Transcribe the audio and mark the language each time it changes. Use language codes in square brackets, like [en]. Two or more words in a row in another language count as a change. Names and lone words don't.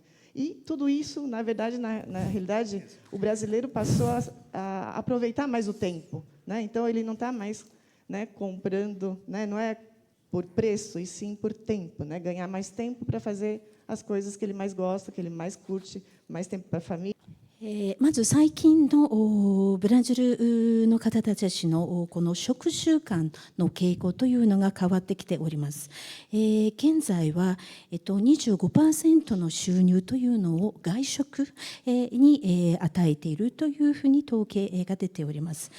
[pt] E tudo isso, na verdade, na realidade, o brasileiro passou a aproveitar mais o tempo, né? Então, ele não está mais, né, comprando, né? Não é por preço, e sim por tempo, né? Ganhar mais tempo para fazer as coisas que ele mais gosta, que ele mais curte, mais tempo para a família. [ja] まず最近のブラジルの方たちのこの食習慣の傾向というのが変わってきております。現在は25% の収入というのを外食に与えているというふうに統計が出ております。